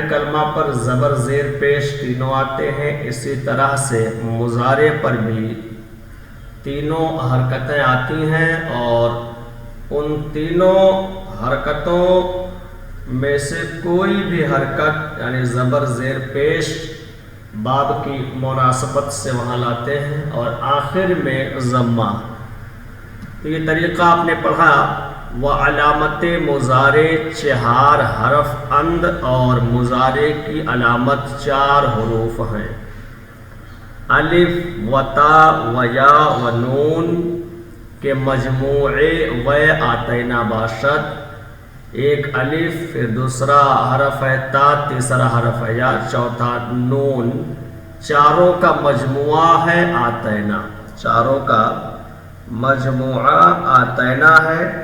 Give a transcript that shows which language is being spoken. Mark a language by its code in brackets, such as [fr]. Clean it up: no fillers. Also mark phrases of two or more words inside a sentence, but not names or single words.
[ur] کلمہ پر زبر زیر پیش تینوں آتے ہیں، اسی طرح سے مضارع پر بھی تینوں حرکتیں آتی ہیں اور ان تینوں حرکتوں میں سے کوئی بھی حرکت یعنی زبر زیر پیش باب کی مناسبت سے وہاں لاتے ہیں اور آخر میں ضمہ. تو یہ طریقہ آپ نے پڑھا. وہ [fa] علامت مضارع 4 حرف اند [ur] اور مضارع کی علامت 4 حروف ہیں. [fa] الف و تا و یا و نون کے مجموعے و آتینا باشد. [ur] ایک الف پھر دوسرا حرف ہے تا، تیسرا حرف ہے یا، چوتھا نون، چاروں کا مجموعہ ہے آتینا. چاروں کا مجموعہ آتینا ہے.